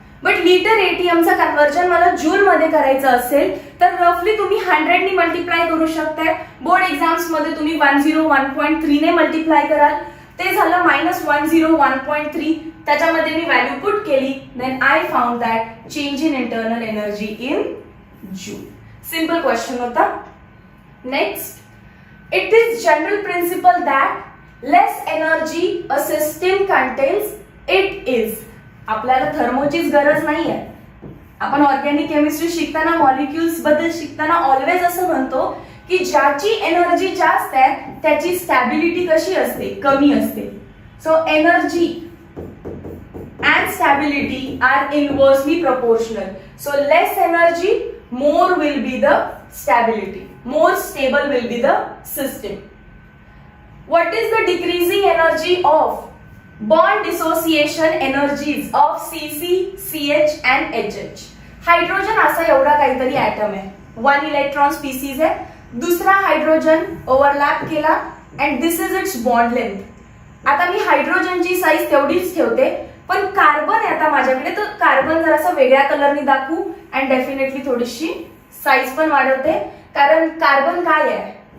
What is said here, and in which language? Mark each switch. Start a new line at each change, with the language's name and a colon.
Marathi: But litre एटीएमचं conversion मला joule मध्ये करायचं असेल तर रफली तुम्ही 100 ने मल्टिप्लाय करू शकताय. बोर्ड एक्झाम्स मध्ये तुम्ही 101.3 ने मल्टिप्लाय कराल. ते झालं -101.3. त्याच्यामध्ये मी व्हॅल्यू पुट केली,
English: Then I found that change in internal energy in joule.
Marathi: Simple question होता.
English: Next, it is general principle that less energy a system contains it is.
Marathi: आपल्याला थर्मोचीच गरज नाहीये. आपण ऑर्गॅनिक केमिस्ट्री शिकताना मॉलिक्युल्स बद्दल शिकताना ऑलवेज असं म्हणतो की ज्याची एनर्जी जास्त आहे त्याची स्टॅबिलिटी कशी असते? कमी असते.
English: So energy and stability are inversely proportional. So less energy, more will be the stability. More stable will be the system. What is the decreasing energy of bond dissociation energies of CC, CH and HH?
Marathi: Hydrogen असा एवढा काहीतरी atom आहे. 1 electron species आहे. दुसरा hydrogen overlap केला
English: And this is its bond length.
Marathi: आता मी हायड्रोजनची size तेवढीच ठेवते, पण कार्बन आहे आता माझ्याकडे, तर कार्बन जर असं वेगळ्या कलरनी दाखवू अँड डेफिनेटली थोडीशी साईज पण वाढवते, कारण कार्बन काय आहे?